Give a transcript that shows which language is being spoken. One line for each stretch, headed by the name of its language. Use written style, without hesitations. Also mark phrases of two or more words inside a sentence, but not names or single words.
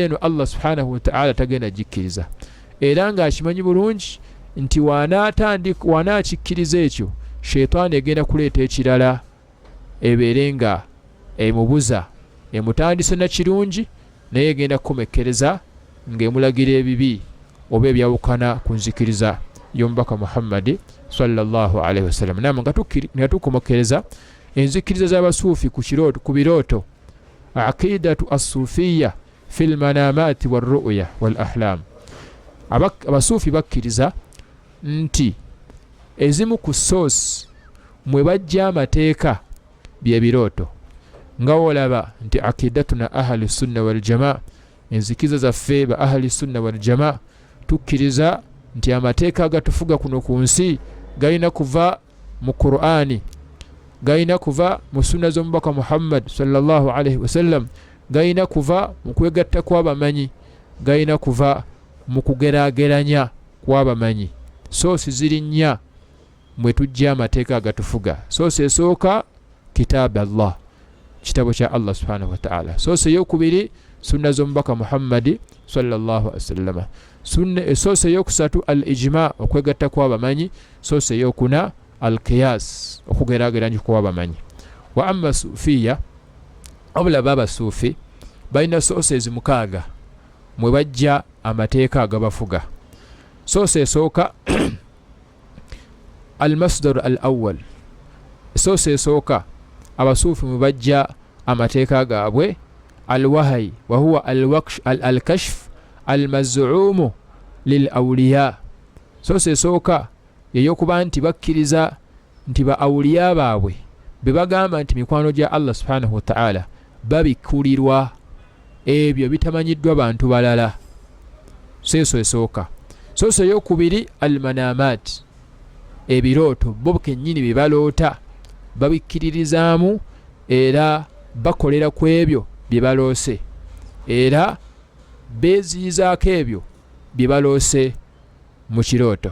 Ganda: eno
Arabic: الله سبحانه وتعالى
Ganda: tagenda gikkiriza, era ng'akimanyi bulungi nti wanaakikkiriza ekyo sheitaani egenda kuleeta ekirala ebeere nga emubuza, emutandise na kirungi naye egenda kukomekkereza ng'emulagira ebibi oba ebyawukana ku nzikiriza y'omubaka Muhammad
Arabic: صلى الله عليه وسلم.
Ganda: Naam, nga tukomekkereza enzikiriza z'abasuufi ku birooto,
Arabic: عقيدة الصوفية في المنامات والرؤيا والأحلام. Abasuufi bakkiriza nti ezimu ku source mwe bajja amateeka bye birooto nga olaba nti عقيدتنا أهل السنة والجماعة enzikiriza zaffe ba أهل السنة والجماعة tukkiriza nti amateeka agatufuga kuno ku nsi galina kuva mu Qur'ani, galina kuva mu sunna z'omubaka Muhammad صلى الله عليه وسلم, galina kuva mu kwegatta kw'abamanyi, galina kuva mu kugeraageranya kw'abamanyi. Source ziri nnya mwe tujja amateeka agatufuga. Source esooka كتاب الله, kitabo kya الله سبحانه وتعالى. Source eyokubiri sunna z'omubaka Muhammad صلى الله عليه وسلم. Source eyokusatu al-ijma, okwegatta kw'abamanyi. Source eyokuna al-qiyas, okugeraageranya kw'abamanyi. وأما صوفية, abula baba sufi balina sources mukaaga mwe bajja amateeka agabafuga. Source esooka المصدر الأول, source esooka abasuufi mwe bajja amateeka gaabwe الوحي وهو الكشف المزعوم للأولياء. Source esooka yeyokuba nti bakkiriza nti ba awliya baabwe bebagamba nti mikwano gya الله سبحانه وتعالى babikulirwa ebyo bitamanyiddwa bantu balala. Seso esooka. Source eyokubiri al-manamat, ebirooto bo kennyini bibaloota babikkiririzaamu era bakolera ku ebyo bye baloose era beeziyizaako ebyo bye baloose mu kirooto.